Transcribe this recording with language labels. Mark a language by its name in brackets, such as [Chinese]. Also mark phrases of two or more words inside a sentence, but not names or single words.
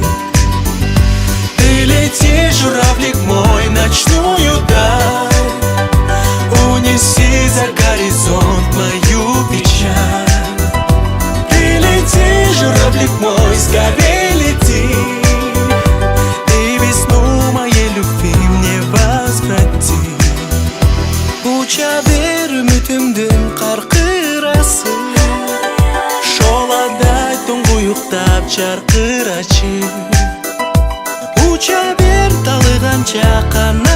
[Russian] Ты лети, журавлик мой, ночную даль, унеси за горизонт мою печаль. Журавлик мой, скорей лети, и весну моей любви мне возврати. [Kyrgyz] Уча бер үмүтүмдүн каркырасы, шоладай туңгуюктап жаркырачы. Уча бер талыганча